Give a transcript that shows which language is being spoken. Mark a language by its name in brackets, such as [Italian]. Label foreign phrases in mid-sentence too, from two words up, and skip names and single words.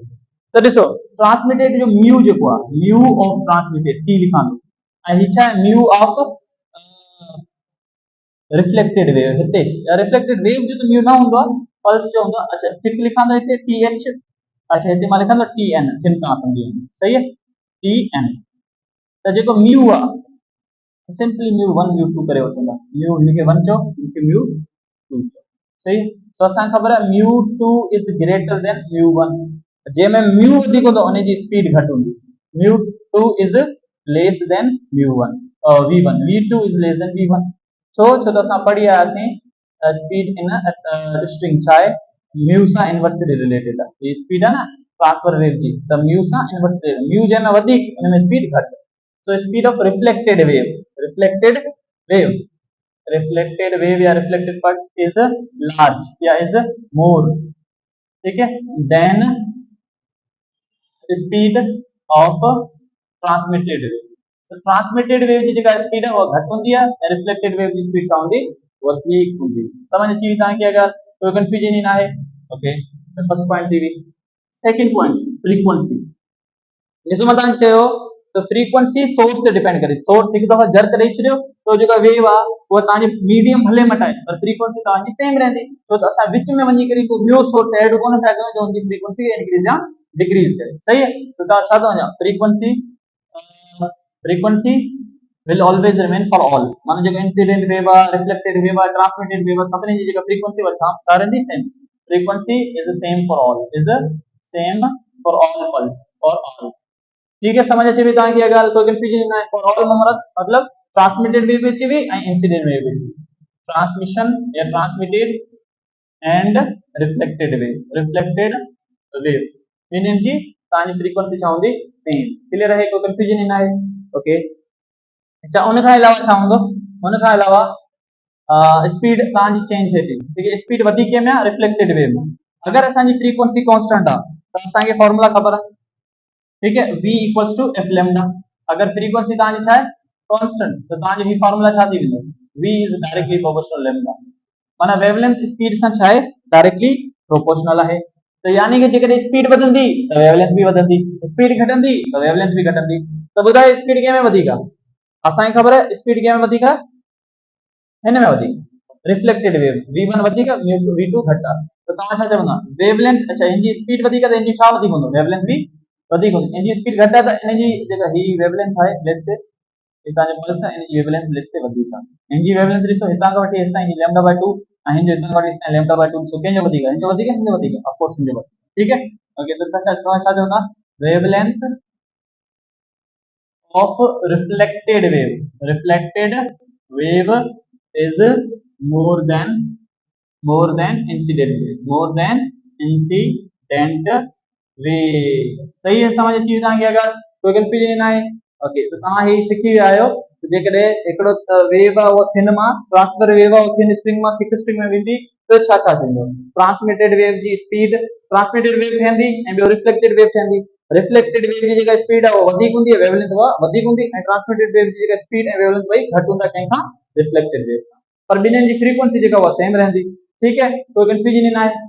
[Sindhi] तो ॾिसो ट्रांसमिटेड जो म्यू जेको आहे, [English] mu of transmitted T [Sindhi] लिखां थो, ऐं ही छा आहे, [English] mu of reflected wave. [Sindhi] हिते [English] reflected wave [Sindhi] जो तो म्यू ना हुंदो आहे, पल्स जो हुंदो आहे। अच्छा, थिक लिखां थो हिते [English] T H, [Sindhi] अच्छा हिते मां लिखां थो [English] T N, [Sindhi] थिन तव्हां सम्झी वञो। [Hindi] सही है, [English] T N. [Sindhi] त जेको म्यू आहे [English] simply mu 1 mu 2 [Sindhi] करे वठंदा, म्यू हिनखे 1 चओ, हिनखे म्यू 2 चओ। सही, सो असांखे ख़बर आहे [English] mu 2 is greater than mu 1, [Sindhi] जंहिंमें म्यू वधीक हूंदो उन जी स्पीड घटि हूंदी। [English] mu 2 is less than mu 1, v1, v2 is less than v1. [Sindhi] छो छो तो असां पढ़ी आयासीं [English] speed in string [Sindhi] छा आहे, म्यू सां [English] inversely related [Sindhi] आहे, [Hindi] ये स्पीड है ना [English] transfer wave [Sindhi] जी, त म्यू सां इनवर्सली, म्यू जंहिंमें वधीक उन में स्पीड घटि। [English] so speed of reflected wave, reflected wave, reflected wave or reflected pulse is large or is more, [Hindi] ठीक है, [English] than speed of transmitted wave. [Hindi] सो [English] transmitted wave [Hindi] की जेका स्पीड है वो घट होती है, [English] reflected wave [Hindi] की स्पीड छा होती वो ठीक होती है। [Sindhi] समझ अची तव्हांखे अगर कोई कंफ्यूजन ही ना है। [English] okay, first point [Sindhi] थी। [English] second point frequency. [Hindi] जैसे मैं [Sindhi] तव्हांखे चयो तो फ्रीक्वेंसी सोर्स ते डिपेंड करे, सोर्स एक दफा जर्क ॾेई छॾियो तो जेका वेव आहे वो तव्हांजी मीडियम भले मटाए पर फ्रीक्वेंसी तव्हांजी सेम रहंदी, छो त असां विच में वञी करे को ॿियो सोर्स ऐड कोन पिया कयूं जो उनजी फ्रीक्वेंसी इंक्रीज या डिक्रीज करे। सही है, तो तव्हां छा थो वञा, [English] frequency frequency will always remain for all, [Sindhi] मानो जो [English] incident wave [Sindhi] आहे, [English] reflected wave [Sindhi] आहे, [English] transmitted wave [Sindhi] आहे, सभिनी जी जेका फ्रीक्वेंसी वछा सारे दी सेम, [English] frequency is same for all, is same for all pulse for all. [Hindi] ठीक है, [Sindhi] समझ अचे भी तव्हांखे अगर कोई कंफ्यूजन ना है। [English] for all [Sindhi] मतलब [English] transmitted wave [Sindhi] अचे भी ऐं [English] incident wave [Sindhi] अचे, ट्रांसमिशन या [English] transmitted and reflected wave [Sindhi] इन्हनि जी तव्हांजी फ्रीक्वेंसी छा हूंदी सेम। क्लियर है, कोई कंफ्यूजन ही ना है। ओके। अच्छा उन खां अलावा छा हूंदो, उन खां अलावा स्पीड तव्हांजी चेंज थिए थी, [Hindi] ठीक है, [Sindhi] स्पीड वधीक में आहे [English] reflected wave [Sindhi] में। अगर असांजी फ्रीक्वेंसी कांस्टेंट आहे त असांखे फॉर्मूला ख़बर आहे, [Hindi] ठीक है, [English] v equals to f lambda. [Sindhi] अगर फ्रीक्वेंसी तव्हांजी छा आहे कांस्टेंट त तव्हांजो ही फॉर्मूला छा थी वेंदो, [English] v is directly proportional lambda. [Sindhi] माना वेवलेंथ स्पीड सां छा आहे [English] directly proportional [Sindhi] आहे। तो यानी कि जेकॾहिं स्पीड वधंदी त वेवलेंथ बि वधंदी, स्पीड घटंदी त वेवलेंथ बि घटंदी। त ॿुधायो स्पीड कंहिं में वधीक आहे? असांखे ख़बर आहे स्पीड कंहिं में वधीक आहे, हिन में वधीक [English] reflected wave [Sindhi] v1 वधीक v2 घटि आहे। त तव्हां छा चवंदा वेवलेंथ, अच्छा इनजी स्पीड वधीक आहे त इनजी छा वधीक हूंदो, वेवलेंथ बि वधीक हूंदी। इनजी स्पीड घटि आहे त इनजी जेका ही वेवलेंथ आहे [English] let's say [Sindhi] ये तव्हांजो पल्स आहे, इनजी वेवलेंथ [English] let's say [Sindhi] वधीक आहे। इनजी वेवलेंथ ॾिसो हितां खां वठी हेसि ताईं [English] lambda by 2 [Sindhi] ऐं हिनजो हितां खां वठी हेसि ताईं [English] lambda by 2 [Sindhi] ॾिसो कंहिंजो वधीक आहे, हिनजो वधीक आहे, हिनजो वधीक आहे, [English] of course [Sindhi] हिनजो वधीक, [Hindi] ठीक है। [Sindhi] ओके तो तव्हां छा चवंदा वेवलेंथ [English] of reflected wave is more than incident wave, more than incident wave। [Sindhi] सही है, समझ अची तव्हांखे, अगर कोई कंफ्यूजन न आहे। ओके तो तव्हां ही सिखी विया आहियो त जेकॾहिं हिकिड़ो वेव आहे उहो थिन मां [English] transfer wave [Sindhi] आहे [English] thin string [Sindhi] मां [English] thick string [Sindhi] में वेंदी त छा छा थींदो, [English] transmitted wave [Sindhi] जी स्पीड [English] transmitted wave [Sindhi] ठहंदी ऐं ॿियो [English] reflected wave [Sindhi] ठहंदी। [English] reflected wave [Sindhi] जी जेका स्पीड आहे वो वधीक हूंदी है, वेवलेंथ वो वधीक हूंदी ऐं [English] transmitted wave [Sindhi] जी जेका स्पीड ऐं वेवलेंथ ॿई घटि हूंदा कंहिंखां [English] reflected wave [Sindhi] खां, पर ॿिन्हिनि जी फ्रीक्वेंसी जेका उहा सेम रहंदी, [Hindi] ठीक है, [Sindhi] कोई कंफ्यूजन न आहे।